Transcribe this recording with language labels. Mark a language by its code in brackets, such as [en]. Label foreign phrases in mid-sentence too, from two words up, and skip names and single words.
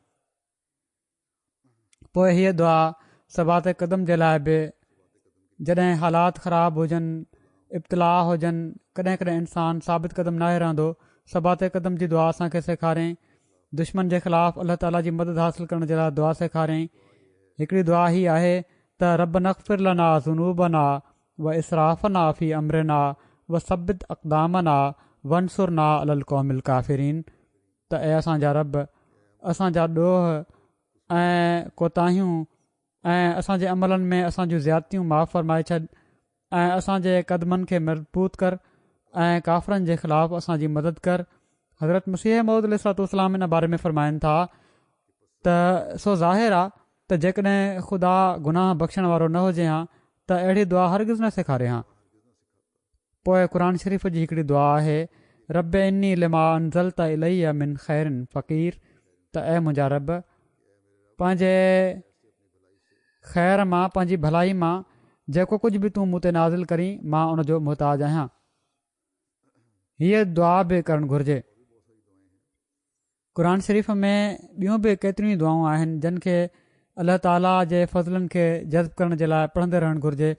[sd] पोइ हीअ दुआ सबात क़दम जे लाइ बि जॾहिं हालात ख़राब हुजनि, इब्तिला हुजनि, कॾहिं कॾहिं इंसानु साबित क़दम नाहे रहंदो, सबात क़दम जी दुआ असांखे सेखारियईं। दुश्मन जे ख़िलाफ़ु अल्लाह ताला जी मदद हासिलु करण जे लाइ दुआ सेखारियईं। हिकिड़ी दुआ ही आहे त [ar] ربنا اغفر لنا ذنوبنا وإسرافنا في أمرنا وثبت أقدامنا وانصرنا على القوم الكافرين. [sd] त ऐं असांजा रब असांजा ॾोह ऐं कोताहियूं ऐं असांजे अमलनि में असांजूं ज़्यादतियूं माफ़ फ़रमाए छॾ ऐं असांजे क़दमनि खे मज़बूत कर ऐं काफ़रनि जे ख़िलाफ़ु असांजी मदद कर। हज़रत मसीह मऊद [ar] عليه الصلاة والسلام [sd] इन बारे में फ़रमाइनि था त सो ज़ाहिर आहे त जेकॾहिं ख़ुदा गुनाह बख़्शण वारो न हुजे हा त अहिड़ी दुआ हरगिज़ न सेखारे हा। पोइ क़ुर शरीफ़ जी हिकिड़ी दुआ आहे [ar] رب إني لما أنزلت إلي من خير فقير. [sd] त ऐं मुंहिंजा रब पंहिंजे ख़ैर मां, पंहिंजी भलाई मां जेको कुझु बि तूं मूं ते नाज़िल करी मां उन जो मुहताज आहियां। हीअ दुआ बि करणु घुरिजे। क़ुर शरीफ़ में ॿियूं बि केतिरियूं दुआऊं आहिनि जिन खे अल्लाह ताला जे फ़ज़लनि खे जज़्ब करण जे लाइ पढ़ंदे रहणु घुरिजे।